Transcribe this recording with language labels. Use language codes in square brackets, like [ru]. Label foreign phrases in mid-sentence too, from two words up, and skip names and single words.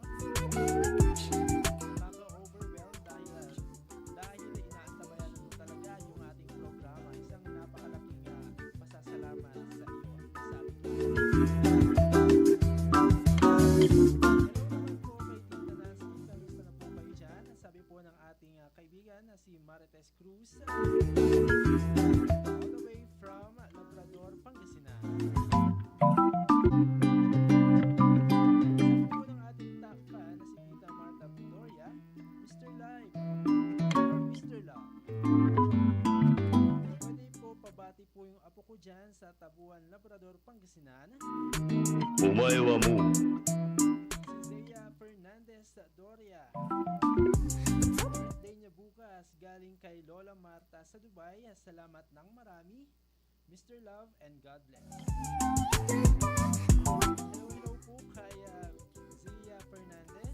[tl] Nakaka-overwhelm dahil inaantabayan mo talaga yung ating programa. Isang napakalaking pasasalamat sa iyo, sabi ko. Sabi po ng ating kaibigan na si Marites Cruz, [en] all the way from Labrador, Pangasinan. [tl] Sabi po ng ating [en] top fan [tl] na si Tita Marta Victoria, Mr. Live, Mr. Love. Pwede po pabati po yung apo ko dyan sa Tabuan, Labrador, Pangasinan. [ja] お前はもう [tl] Si Zea Fernandez Doria. Birthday niya bukas galing kay Lola Marta sa Dubai. Salamat ng marami. Mr. Love [en] and God bless. [tl] Hello po kay Zea Fernandez.